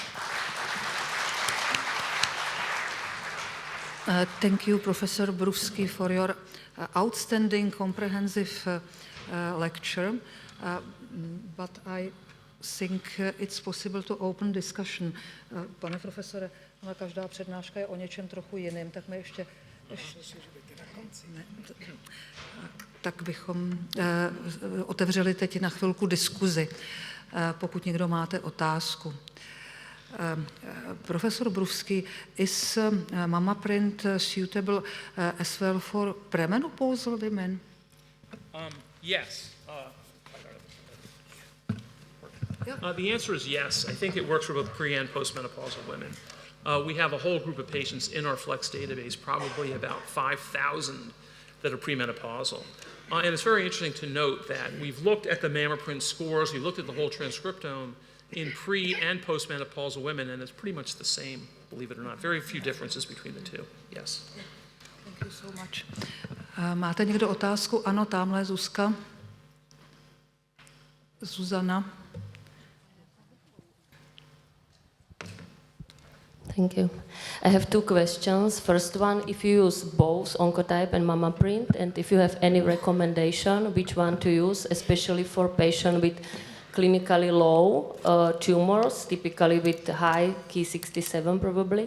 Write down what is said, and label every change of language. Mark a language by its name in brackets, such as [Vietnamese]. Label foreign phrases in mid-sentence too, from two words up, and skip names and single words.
[English] Thank you, Professor Brufsky, for your outstanding, comprehensive lecture. But I think it's possible to open discussion. [Czech] Pane profesore, ale každá přednáška je o něčem trochu jiném, tak my ještě tak bychom otevřeli teď na chvilku diskuzi, pokud někdo máte otázku. [English] Professor Brufsky, is Mammaprin suitable as well for premenopausal women? Yes. The answer is yes. I think it works for both pre- and postmenopausal women. We have a whole group of patients in our Flex database, probably about 5,000 that are premenopausal. And it's very interesting to note that we've looked at the Mammaprin scores, we've looked at the whole transcriptome in pre- and postmenopausal women, and it's pretty much the same, believe it or not. Very few differences between the two. Yes. Thank you so much. [Czech] Máte někdo otázku? Ano, tamhle Zuzka. Zuzana. [English] Thank you. I have 2 questions. First one, if you use both Oncotype and Mammaprin, and if you have any recommendation which one to use, especially for patients with clinically low tumors, typically with high Ki67 probably.